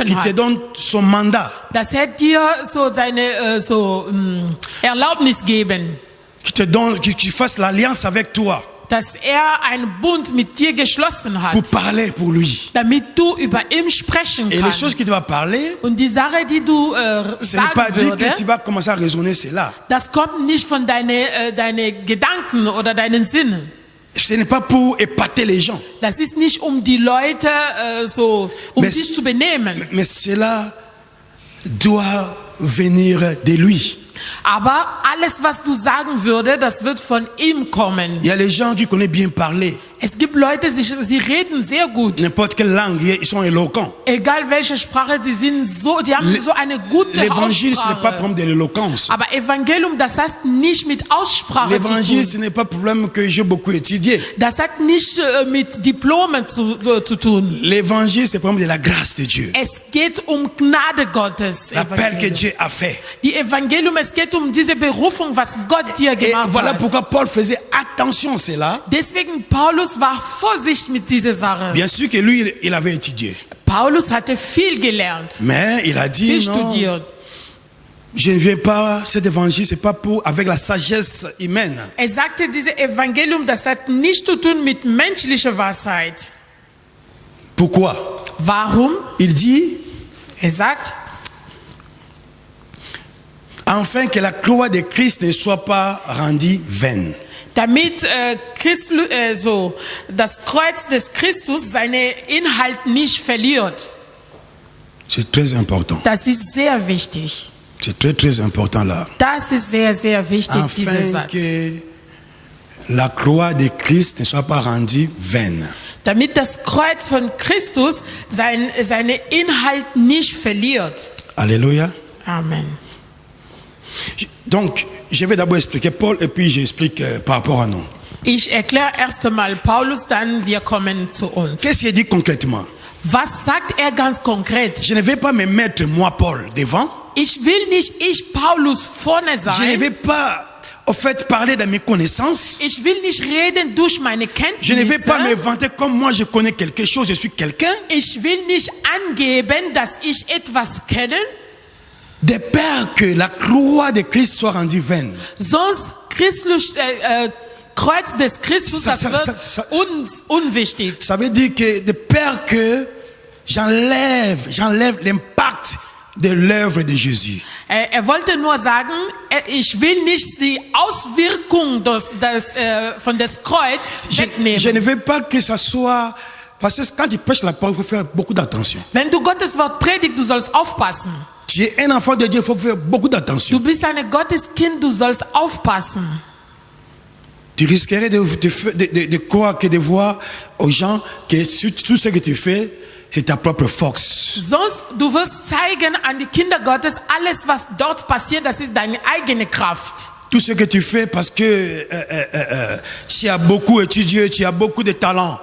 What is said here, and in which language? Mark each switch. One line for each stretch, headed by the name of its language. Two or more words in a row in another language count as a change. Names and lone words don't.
French: qui te
German: hat.
French: donne son mandat,
German: Dass dir so seine Erlaubnis geben.
French: qui fasse l'alliance avec toi
German: Dass einen Bund mit dir geschlossen hat.
French: pour parler pour lui.
German: Damit du über ihn sprechen
French: Et les
German: kannst.
French: choses que tu vas parler,
German: Und die Sache, die du
French: ce n'est pas
German: sagen
French: dit
German: würde,
French: que tu vas commencer à raisonner cela.
German: das kommt nicht von deinen Gedanken oder deinen Sinnen.
French: Ce n'est pas pour épater les gens,
German: Das ist nicht, um die Leute dich zu benehmen.
French: mais cela doit venir de lui.
German: Aber alles, was du sagen würde, das wird von ihm kommen.
French: Il y a les gens qui connaissent bien parler,
German: Es gibt Leute, sie reden sehr gut.
French: n'importe quelle langue, ils sont éloquents.
German: Egal welche Sprache, die haben so eine gute
French: L'évangile, ce n'est pas
German: Aussprache.
French: problème de l'éloquence.
German: Aber Evangelium, das hat nicht mit Aussprache zu
French: L'évangile, ce
German: tun.
French: n'est pas problème que j'ai beaucoup étudié.
German: Das hat nicht mit Diplomen zu tun.
French: L'évangile, c'est problème de la grâce de Dieu.
German: Es geht Gnade Gottes.
French: L'appel que
German: Evangelium.
French: Dieu a fait.
German: Die Evangelium, es geht diese Berufung, was Gott dir
French: Et
German: gemacht
French: voilà
German: hat.
French: pourquoi Paul faisait attention à cela.
German: Deswegen Paulus war Vorsichtig mit dieser Sache.
French: Bien sûr que lui, il avait étudié.
German: Paulus hatte viel gelernt,
French: Mais il a dit,
German: viel
French: non,
German: studiert.
French: je ne viens pas, cet évangile, c'est pas pour, avec la sagesse humaine.
German: Sagte, dieses Evangelium, das hat nichts zu tun mit menschlicher Weisheit.
French: Pourquoi?
German: Warum?
French: Il dit,
German: Sagt,
French: afin que la croix de Christ ne soit pas rendue vaine.
German: damit das Kreuz des Christus seinen Inhalt nicht verliert.
French: C'est très important.
German: Das ist sehr wichtig.
French: C'est très très important là.
German: Das ist sehr, sehr wichtig, dieser
French: Afin
German: Satz.
French: que la croix de Christ ne soit pas rendue vaine.
German: Damit das Kreuz von Christus seinen Inhalt nicht verliert.
French: Alléluia. Amen. Donc, je vais d'abord expliquer Paul et puis j'explique par rapport à nous.
German: Ich erkläre erst einmal Paulus, dann wir kommen zu uns.
French: Qu'est-ce qu'il dit concrètement?
German: Was sagt ganz konkret?
French: Je ne vais pas me mettre moi, Paul, devant.
German: Ich will nicht Paulus vorne
French: Je ne
German: sein.
French: vais pas, au fait, parler de mes connaissances.
German: Ich will nicht reden durch meine
French: Je ne vais pas me
German: Kenntnisse.
French: vanter comme moi je connais quelque chose, je suis quelqu'un.
German: Ich will nicht angeben, dass ich etwas kenne.
French: De peur que la croix de Christ soit rendue vaine.
German: Sonst Kreuz des Christus,
French: Ça-
German: das
French: ça-
German: wird
French: ça-
German: uns unwichtig.
French: Ça veut dire que de peur que j'enlève l'impact de l'œuvre de Jésus.
German: Wollte nur sagen, ich will nicht die Auswirkung von des Kreuz
French: Je
German: wegnehmen.
French: ne veux pas que ça soit... Parce que quand tu prêches la parole, il faut faire beaucoup d'attention.
German: Wenn du Gottes Wort predigst, du sollst aufpassen.
French: Tu es un enfant de Dieu, il faut faire beaucoup d'attention.
German: Du bist ein Gotteskind, du sollst aufpassen.
French: Tu risquerais de croire que de voir aux gens que tout ce que tu fais, c'est ta propre force.
German: Sonst, du wirst zeigen an die Kinder Gottes, alles was dort passiert, das ist deine eigene Kraft.
French: Tout ce que tu fais parce que tu as beaucoup étudié, tu as beaucoup de talent.